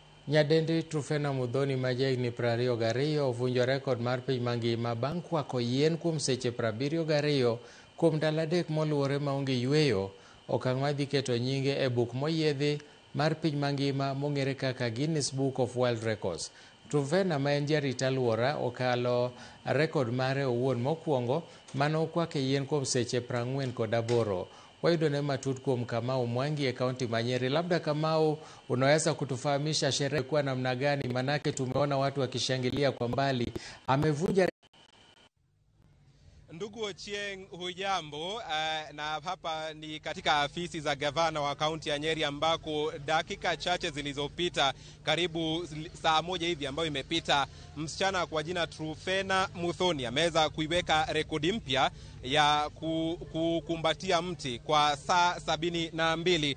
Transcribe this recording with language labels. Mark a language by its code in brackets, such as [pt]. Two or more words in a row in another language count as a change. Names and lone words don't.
[luo] Nyadendi Trufena Muthoni majahigni 22 ovunjo rekod mar piny mangima bang' kwako yien kuom seche 72 kuom ndalo 3 moluwore maonge yweyo, okang' madhi keto nyinge e buk moyiedhi mar piny mangima mong'ere kaka Guinness Book of World Records. Trufena, ma en jarit alwora, okalo rekod mare owuon mokwongo mano okwake yien kuom seche 48. Wayudone matut kuom Kamau Mwangi e kaunti ya Nyeri. [sw] Labda Kamau, unaweza kutufahamisha sherehe kwa namna gani? Manake tumeona watu wakishangilia kwa mbali. Amevunja. Ndugu Ochieng, hujambo? Na hapa ni katika afisi za gavana wa kaunti ya Nyeri ambako dakika chache zilizopita, karibu saa moja hivi ambayo imepita, msichana kwa jina Trufena Muthoni ameweza kuiweka rekodi mpya ya kukumbatia mti kwa saa 72.